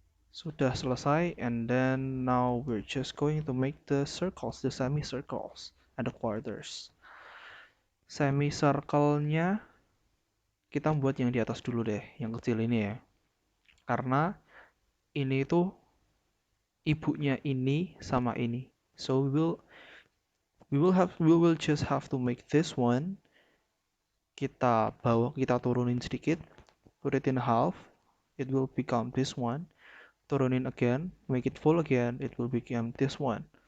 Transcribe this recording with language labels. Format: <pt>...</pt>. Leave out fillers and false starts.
<id>Sudah selesai,</id> <en>and then now we're just going to make the circles, the semicircles, and the quarters.</en> <id>Semicircle-nya kita buat yang di atas dulu deh, yang kecil ini ya. Karena ini itu ibunya ini sama ini.</id> <en>So we will just have to make this one.</en> <id>Kita turunin sedikit,</id> <en>put it in half, it will become this one.</en> <id>Turunin</id> <en>again, make it full again, it will become this one.</en>